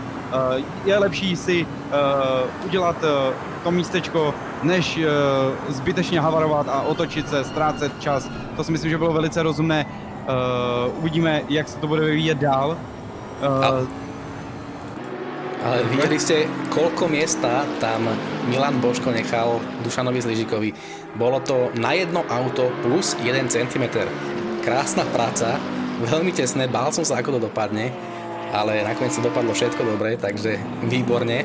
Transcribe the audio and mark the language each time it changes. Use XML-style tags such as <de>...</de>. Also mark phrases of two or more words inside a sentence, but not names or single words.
<cs>Je lepší si udělat to místečko, než zbytečně havarovat a otočit se, ztrácet čas. To si myslím, že bylo velice rozumné. Uvidíme, jak se to bude vyvíjet dál.</cs> <sk>Ale videli ste, koľko miesta tam Milan Boško nechal Dušanovi Zližikovi. Bolo to na jedno auto plus 1 cm. Krásna práca, veľmi tesné, bál som sa, ako to dopadne, ale nakoniec to dopadlo všetko dobre, takže výborne.</sk>